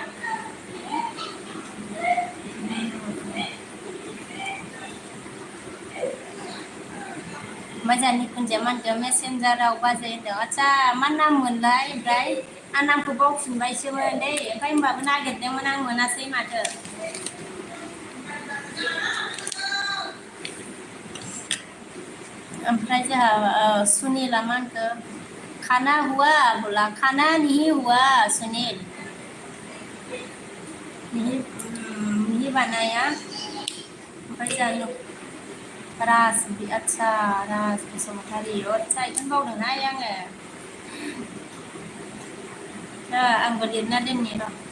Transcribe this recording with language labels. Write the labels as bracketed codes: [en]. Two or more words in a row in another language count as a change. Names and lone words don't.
[brx] ओमफ्राय जा निखुनजाया मा होनदों मेसेन्जाराव बाजै होनदों आदसा मा नाम मोनलाय ओमफ्राय आं नामखौ बावफिनबायसोमोन दै ओमफ्राय होनबाबो नागिरदोंमोन आं मोनासै माथो ओमफ्राय जोंहा सुनिला मा होनखो [hi] खाना हुआ बोला खाना नहीं हुआ सुनील नहीं बनाया [brx] ओमफ्राय जोंहा राज बसुमतारी अच्छा बेखौनो बावदोंहाय आङो आंबो लिरना दोननि र'